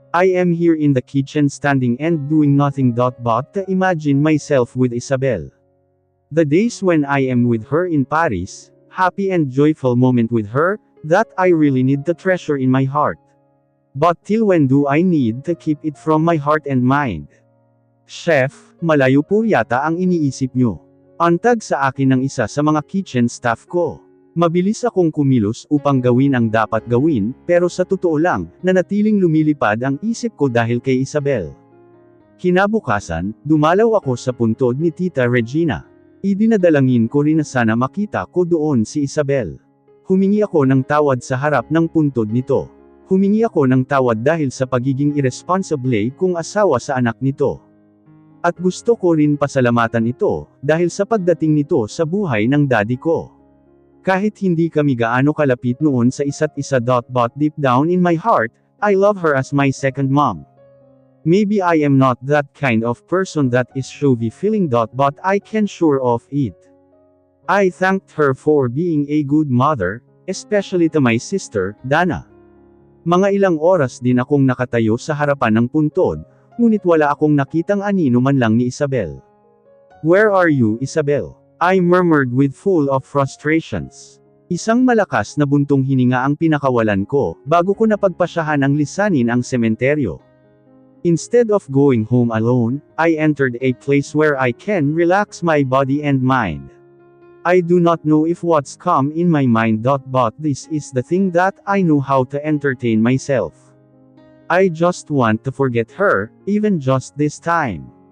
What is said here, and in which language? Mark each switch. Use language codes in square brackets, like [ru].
[en] I am here in the kitchen standing and doing nothing but to imagine myself with Isabel. The days when I am with her in Paris, happy and joyful moment with her, that I really need to treasure in my heart. But till when do I need to keep it from my heart and mind? [tl] Chef, malayo po yata ang iniisip nyo. Antag sa akin ng isa sa mga kitchen staff ko. Mabilis akong kumilos upang gawin ang dapat gawin, pero sa totoo lang, nanatiling lumilipad ang isip ko dahil kay Isabel. Kinabukasan, dumalaw ako sa puntod ni Tita Regina. Idinadalangin ko rin na sana makita ko doon si Isabel. Humingi ako ng tawad sa harap ng puntod nito. Humingi ako ng tawad dahil sa pagiging irresponsible kong asawa sa anak nito. At gusto ko rin pasalamatan ito, dahil sa pagdating nito sa buhay ng daddy ko. Kahit hindi kami gaano kalapit noon sa isa't isa [en] but deep down in my heart, I love her as my second mom. Maybe I am not that kind of person that is showy feeling but I can sure of it. I thanked her for being a good mother, especially to my sister, Dana. [tl] Mga ilang oras din akong nakatayo sa harapan ng puntod, ngunit wala akong nakitang anino man lang ni Isabel. [en] Where are you, Isabel? I murmured with full of frustrations. [tl] Isang malakas na buntong hininga ang pinakawalan ko, bago ko napagpasyahan ang lisanin ang sementeryo. [en] Instead of going home alone, I entered a place where I can relax my body and mind. I do not know if what's come in my mind but this is the thing that I know how to entertain myself. I just want to forget her, even just this time.